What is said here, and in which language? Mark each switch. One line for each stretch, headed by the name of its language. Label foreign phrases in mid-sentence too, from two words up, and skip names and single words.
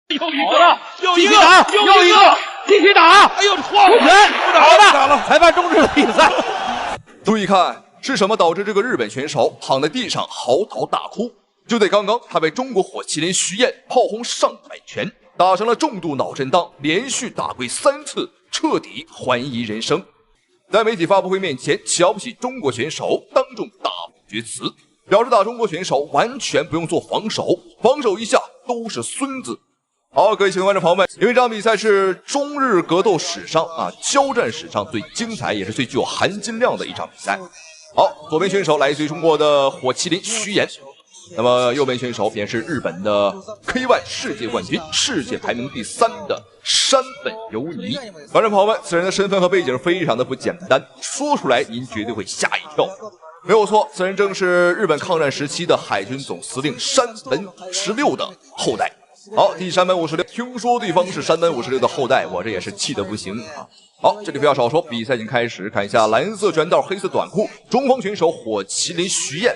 Chinese: 又一個，又一個，又一個，继續打！哎呦，晃了，不打了！裁判終止了比賽。注意看，是什麼導致這個日本選手躺在地上嚎啕大哭？就在剛剛，他被中國火麒麟徐彥炮轟上百拳，打成了重度腦震盪，連續打跪3次，徹底懷疑人生。在媒體發布會面前，瞧不起中國選手，當眾大放厥詞，表示打中國選手完全不用做防守，防守一下都是孫子。好，各位喜歡觀眾朋友們，因為這場比賽是中日格鬥史上交戰史上最精彩也是最具有含金量的一場比賽。好，左邊選手來自于中國的火麒麟徐彥，那麼右邊選手便是日本的 K1 世界冠軍、世界排名第3的山本由尼。观众朋友们，此人的身份和背景非常的不簡单，说出來您絕對會嚇一跳。沒有錯，此人正是日本抗戰時期的海軍總司令山本56的後代。好，第山本56，聽說對方是山本56的後代，我這也是氣得不行啊！好，這裡不要少說，比賽已經開始，看一下藍色拳套、黑色短褲，中方選手火麒麟徐彥。